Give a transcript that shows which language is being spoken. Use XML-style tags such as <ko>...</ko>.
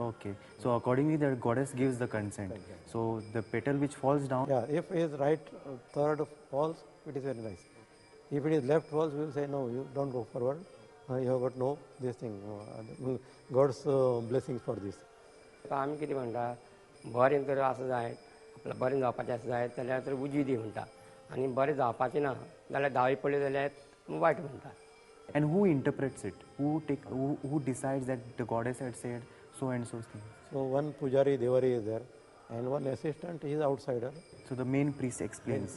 <en>Okay. So accordingly, the goddess gives the consent. So the petal which falls down. Yeah, if it is right third falls, it is very nice. If it is left falls, we will say no, you don't go forward. You have got no this thing. God's blessings for this.</en> <kok>आमी कितें म्हणटा बरें जर आसा जायत आपल्याक बरें जावपाचें आसा जायत जाल्यार तर उजी दी म्हणटा आनी बरें जावपाचें ना जाल्यार दावे पडले जाल्यार वायट म्हणटा.</kok> <en>And who interprets it? Who decides that the goddess had said so and so thing? So one pujari, devari is there, and one assistant is outsider. So the main priest explains.</en>